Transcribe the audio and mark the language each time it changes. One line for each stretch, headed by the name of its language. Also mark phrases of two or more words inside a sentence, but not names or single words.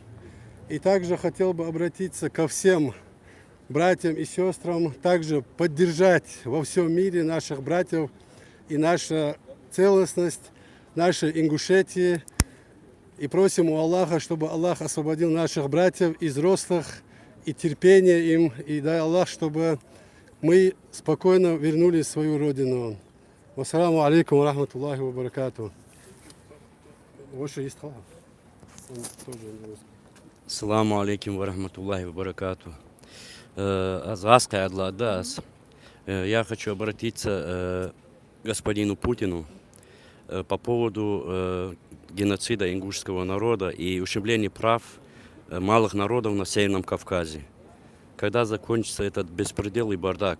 Russian: И также хотел бы обратиться ко всем братьям и сестрам, также поддержать во всем мире наших братьев и наша целостность, нашей Ингушетии. И просим у Аллаха, чтобы Аллах освободил наших братьев из взрослых и терпения им. И дай Аллах, чтобы мы спокойно вернулись в свою родину.
Arabic: والسلام عليكم ورحمة الله وبركاته.
Russian: Больше есть слова.
Arabic: السلام عليكم ورحمة الله وبركاته. Азаска адладас.
Russian: Я хочу обратиться к господину Путину по поводу геноцида ингушского народа и ущемления прав малых народов на Северном Кавказе. Когда закончится этот беспредел и бардак?